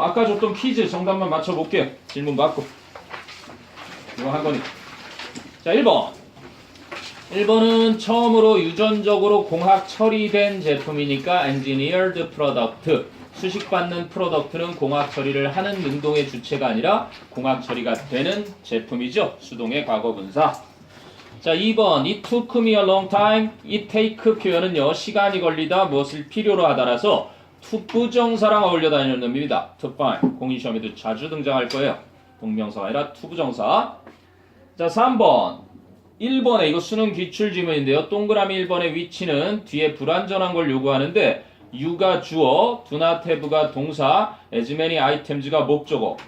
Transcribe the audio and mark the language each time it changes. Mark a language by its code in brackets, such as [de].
[ko] 아까 줬던 퀴즈 정답만 맞춰볼게요. 질문 받고 이거 한 거니까. 자, 1번. 1번은 처음으로 유전적으로 공학 처리된 제품이니까 [en] engineered product. [ko] 수식받는 프로덕트는 공학 처리를 하는 능동의 주체가 아니라 공학 처리가 되는 제품이죠. 수동의 과거 분사. 자, 2번 [en] It took me a long time. It take [ko] 표현은요. 시간이 걸리다 무엇을 필요로 하다라서 투부정사랑 어울려 다니는 놈입니다. to find. 공인시험에도 자주 등장할 거예요. 동명사가 아니라 투부정사. 자, 3번 1번에 이거 수능 기출지문인데요. 동그라미 1번의 위치는 뒤에 불완전한 걸 요구하는데 you가 주어, [en] do not have [ko] 가 동사, [en] as many items [ko] 가 목적어.